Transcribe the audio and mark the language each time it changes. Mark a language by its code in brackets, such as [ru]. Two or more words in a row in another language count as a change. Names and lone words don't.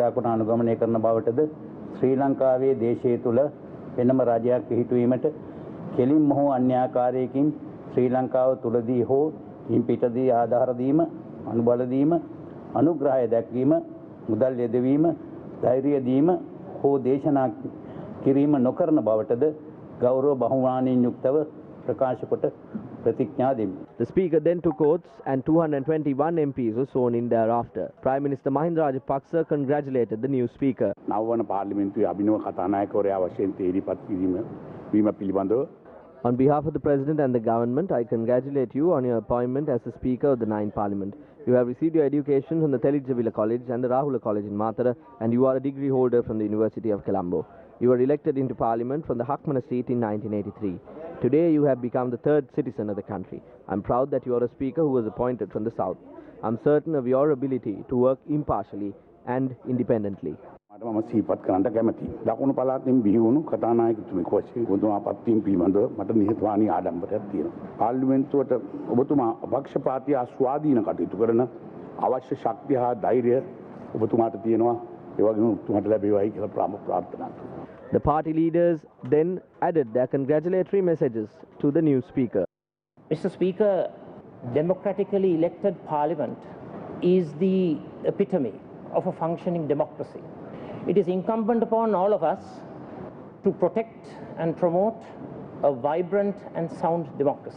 [si] කොට අනුගමනය කරන බවටද ශ්‍රී ලංකාවේ දේශය තුල වෙනම රජයක් පිහිටුවීමට කෙලින්ම හෝ අන්‍යාකාරයකින් ශ්‍රී ලංකාව තුලදී හෝ ඉන් පිටදී ආධාර දීම අනුබල දීම අනුග්‍රහය දැක්වීම මුදල් යෙදවීම ධෛර්යය දීම හෝ දේශනා කිරීම නොකරන බවටද ගෞරව බහුමානයෙන් යුක්තව ප්‍රකාශ කොට ප්‍රතිඥා දෙමි. [en] The speaker then took oaths and 221 MPs were sworn in thereafter. Prime Minister Mahinda Rajapaksa congratulated the new speaker. [si] නවවන පාර්ලිමේන්තුවේ අභිනව කතානායකවරයා වශයෙන් තේරීපත් වීම පිළිබඳව [en] On behalf of the President and the government, I congratulate you on your appointment as the Speaker of the 9th Parliament. You have received your education from the Telitjavila College and the Rahula College in Mathura, and you are a degree holder from the University of Colombo. You were elected into Parliament from the Hakmana seat in 1983. Today you have become the third citizen of the country. I'm proud that you are a Speaker who was appointed from the South. I'm certain of your ability to work impartially and independently. [si] මම සිහිපත් කරන්න කැමතියි. දකුණු පළාතෙන් බිහි වුණු කතානායකතුමෙකු වශයෙන් ඔබතුමා පත්වීම පිළිබඳව මට නිහතමානී ආඩම්බරයක් තියෙනවා. පාර්ලිමේන්තුවට ඔබතුමා පක්ෂපාතී ස්වාධීන කටයුතු කරන අවශ්‍ය ශක්තිය හා ධෛර්යය ඔබතුමාට තියෙනවා. ඒ වගේම ඔබතුමාට ලැබේවායි කියලා ප්‍රාර්ථනා කරනවා. [en] The party leaders then added their congratulatory messages to the new speaker. Mr. Speaker, democratically elected parliament is the epitome of a functioning democracy. It is incumbent upon all of us to protect and promote a vibrant and sound democracy.